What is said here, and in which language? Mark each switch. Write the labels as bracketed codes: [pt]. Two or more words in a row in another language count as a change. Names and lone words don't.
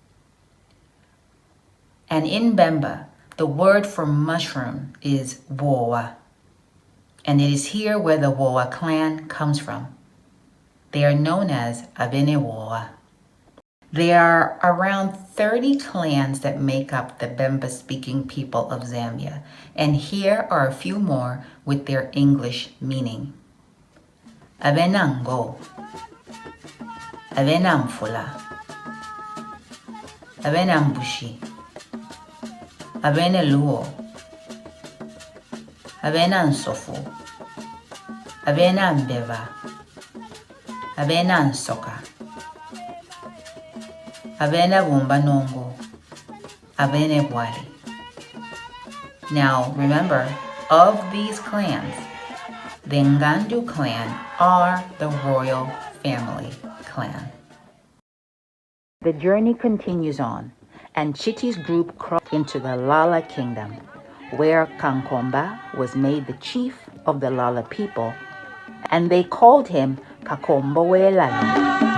[en] And in Bemba, the word for mushroom is woa, and it is here where the Woa clan comes from. They are known as Abenewoa. There are around 30 clans that make up the Bemba-speaking people of Zambia, and here are a few more with their English meaning. Abenango, Abenamfula, Abenambushi, Abeneluo, Abenansofu, abena mbeva, abena nsoka, abena bumba nongo, abene bwali. Now remember, of these clans, the Ngandu clan are the royal family clan. The journey continues on, and Chiti's group crossed into the Lala Kingdom, where Kankomba was made the chief of the Lala people, and they called him Kakombowelala.